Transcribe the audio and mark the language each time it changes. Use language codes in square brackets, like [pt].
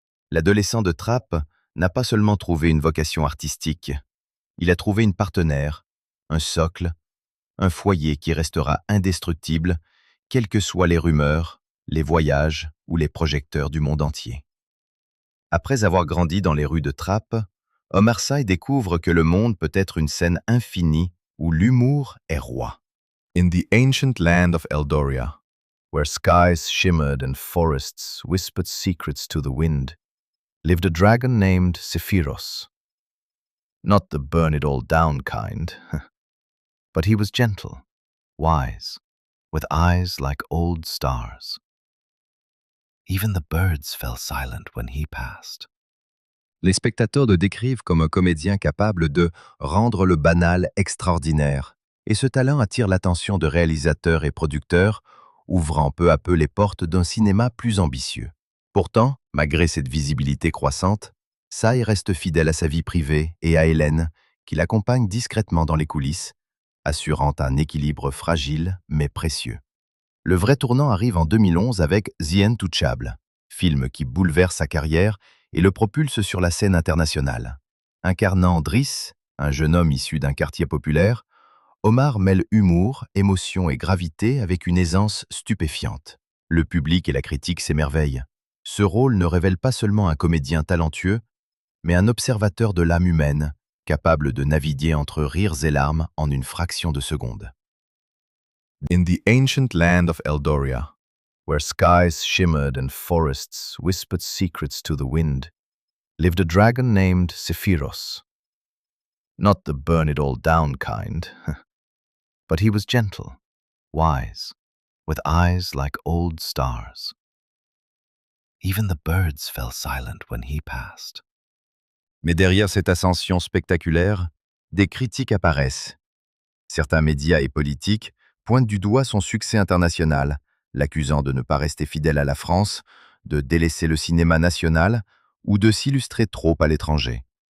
[fr] L'adolescent de Trappes n'a pas seulement trouvé une vocation artistique, il a trouvé une partenaire, un socle, un foyer qui restera indestructible, quelles que soient les rumeurs, les voyages ou les projecteurs du monde entier. Après avoir grandi dans les rues de Trappes, Omar Sy découvre que le monde peut être une scène infinie où l'humour est roi. [en] In the ancient land of Eldoria, where skies shimmered and forests whispered secrets to the wind, lived a dragon named Sephiros. Not the burn-it-all-down kind, but he was gentle, wise, with eyes like old stars. Even the birds fell silent when he passed. [fr] Les spectateurs le décrivent comme un comédien capable de rendre le banal extraordinaire. Et ce talent attire l'attention de réalisateurs et producteurs, ouvrant peu à peu les portes d'un cinéma plus ambitieux. Pourtant, malgré cette visibilité croissante, Tsai reste fidèle à sa vie privée et à Hélène, qui l'accompagne discrètement dans les coulisses, assurant un équilibre fragile mais précieux. Le vrai tournant arrive en 2011 avec The Intouchable, film qui bouleverse sa carrière et le propulse sur la scène internationale. Incarnant Driss, un jeune homme issu d'un quartier populaire, Omar mêle humour, émotion et gravité avec une aisance stupéfiante. Le public et la critique s'émerveillent. Ce rôle ne révèle pas seulement un comédien talentueux, mais un observateur de l'âme humaine, capable de naviguer entre rires et larmes en une fraction de seconde. [en] In the ancient land of Eldoria, where skies shimmered and forests whispered secrets to the wind, lived a dragon named Sephiros. Not the burn-it-all-down kind, but he was gentle, wise, with eyes like old stars. Even the birds fell silent when he passed. [fr] Mais derrière cette ascension spectaculaire, des critiques apparaissent. Certains médias et politiques pointent du doigt son succès international, l'accusant de ne pas rester fidèle à la France, de délaisser le cinéma national ou de s'illustrer trop à l'étranger.